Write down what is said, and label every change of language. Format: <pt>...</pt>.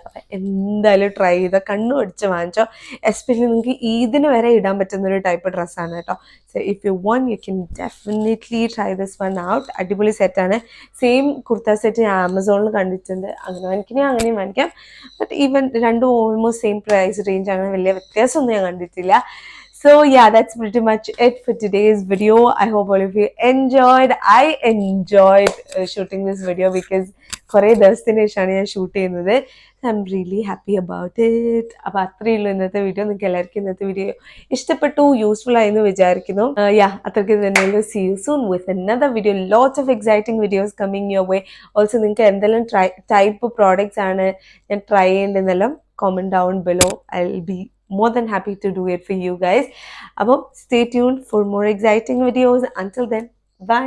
<ml>അപ്പം എന്തായാലും ട്രൈ ചെയ്താൽ കണ്ണു പഠിച്ച് വാങ്ങിച്ചോ. എസ്പെഷ്യലി നിങ്ങൾക്ക് ഈദിന് വരെ ഇടാൻ പറ്റുന്നൊരു ടൈപ്പ് ഡ്രസ്സാണ് കേട്ടോ.</ml> <en>So if you want you can definitely try this one out.</en> <ml>അടിപൊളി സെറ്റാണ്. സെയിം കുർത്ത സെറ്റ് ഞാൻ ആമസോണിൽ കണ്ടിട്ടുണ്ട്. അങ്ങനെ വാങ്ങിക്കണേ അങ്ങനെയും വാങ്ങിക്കാം. ബട്ട് ഈവൻ രണ്ടും ഓൾമോസ്റ്റ് സെയിം പ്രൈസ് റേഞ്ച് ആണ്, വലിയ വ്യത്യാസമൊന്നും ഞാൻ കണ്ടിട്ടില്ല.</ml> <en>So yeah, that's pretty much it for today's video. I hope all of you enjoyed. I enjoyed shooting this video because</en> <ml>കുറേ ദിവസത്തിന് ശേഷമാണ് ഞാൻ ഷൂട്ട് ചെയ്യുന്നത്.</ml> <en>I'm really happy about it.</en> <ml>അപ്പോൾ അത്രയേ ഉള്ളൂ ഇന്നത്തെ വീഡിയോ. നിങ്ങൾക്ക് എല്ലാവർക്കും ഇന്നത്തെ വീഡിയോ ഇഷ്ടപ്പെട്ടു, യൂസ്ഫുൾ ആയെന്ന് വിചാരിക്കുന്നു. അത്രയ്ക്ക് തന്നെയുള്ളൂ.</ml> <en>See you soon with another video. Lots of exciting videos coming your way.</en> <ml>Also നിങ്ങൾക്ക് എന്തെല്ലാം ടൈപ്പ് പ്രോഡക്റ്റ്സ് ആണ് ഞാൻ try ചെയ്യേണ്ടതെന്നെല്ലാം</ml> <en>comment down below. I'll be more than happy to do it for you guys. Stay tuned for more exciting videos. Until then, bye.</en>